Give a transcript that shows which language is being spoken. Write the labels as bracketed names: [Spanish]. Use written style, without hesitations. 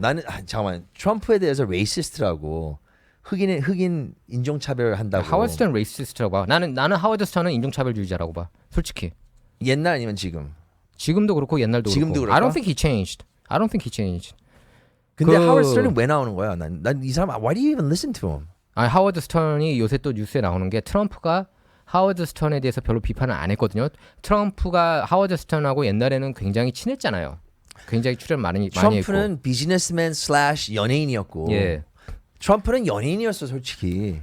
[Korean] 나는 잠깐만 트럼프에 대해서 레이시스트라고 흑인 인종차별 한다고. 하워드 스턴 레이시스트라고 봐. 나는 하워드 스턴은 인종차별주의자라고 봐. 솔직히. 옛날 아니면 지금. 지금도 그렇고 옛날도 지금도 그렇고. [English] I [Korean] 그럴까? [English] don't think he changed. I don't think he changed. [Korean] 근데 그- 하워드 스턴이 왜 나오는 거야? 난 이 사람 [English] why do you even listen to him? [Korean] 하워드 스턴이 요새 또 뉴스에 나오는 게 트럼프가 하워드 스턴에 대해서 별로 비판을 안 했거든요. 트럼프가 하워드 스턴하고 옛날에는 굉장히 친했잖아요. 굉장히 출연 많이 했고. 트럼프는 비즈니스맨 / 연예인이었고 예. 트럼프는 연예인이었어 솔직히.